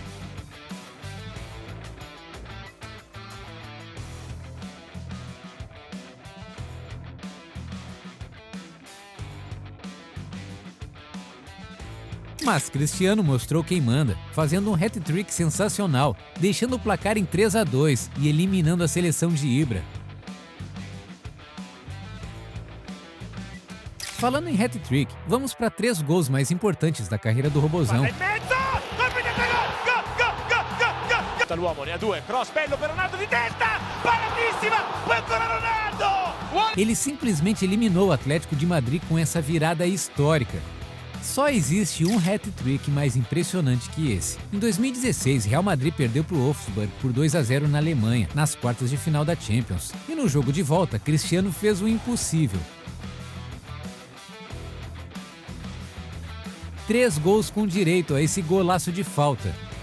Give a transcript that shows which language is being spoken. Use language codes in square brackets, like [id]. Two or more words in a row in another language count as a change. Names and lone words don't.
[pt] Mas Cristiano mostrou quem manda, fazendo um hat-trick sensacional, deixando o placar em 3-2 e eliminando a seleção de Ibra. Falando em hat-trick, vamos para 3 gols mais importantes da carreira do Robozão. [it] L'uomo ne ha 2, cross bello per Ronaldo di testa, paradissima, poi ancora Ronaldo! [pt] Ele simplesmente eliminou o Atlético de Madrid com essa virada histórica. Só existe um hat-trick mais impressionante que esse. Em 2016, Real Madrid perdeu para o Wolfsburg por 2-0 na Alemanha, nas quartas de final da Champions. E no jogo de volta, Cristiano fez o impossível. 3 gols com direito a esse golaço de falta.